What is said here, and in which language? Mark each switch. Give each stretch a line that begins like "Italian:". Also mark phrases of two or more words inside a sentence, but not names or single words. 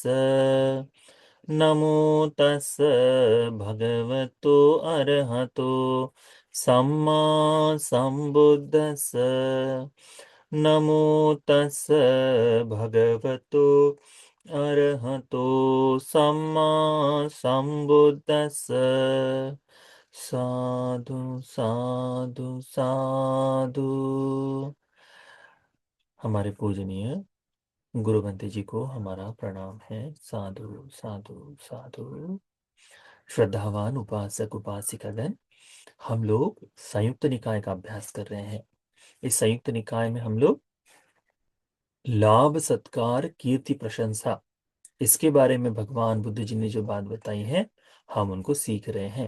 Pali: नमो तस् भगवतो अरहतो सम्मा संबुद्धस्स। नमो तस् भगवतो अरहतो सम्मा संबुद्धस्स। साधु साधु साधु।
Hindi: हमारे पूजनीय गुरु बंते जी को हमारा प्रणाम है।
Pali: साधु साधु साधु।
Hindi: श्रद्धावान उपासक उपासिकागण, हम लोग संयुक्त निकाय का अभ्यास कर रहे हैं। इस संयुक्त निकाय में हम लोग लाभ सत्कार कीर्ति प्रशंसा, इसके बारे में भगवान बुद्ध जी ने जो बात बताई है, हम उनको सीख रहे हैं।